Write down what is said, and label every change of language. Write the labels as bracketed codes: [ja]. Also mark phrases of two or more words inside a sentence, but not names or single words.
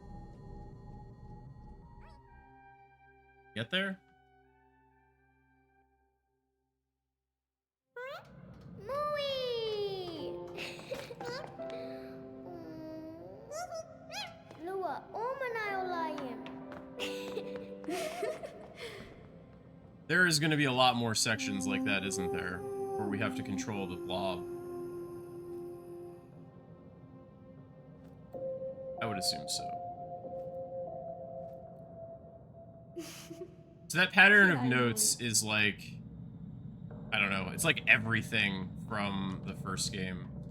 [en] Get there? Mooey! Lua, omanayolayan. There is going to be a lot more sections like that, isn't there? Where we have to control the blob. I would assume so. So that pattern of notes is like, I don't know, it's like everything from the first game.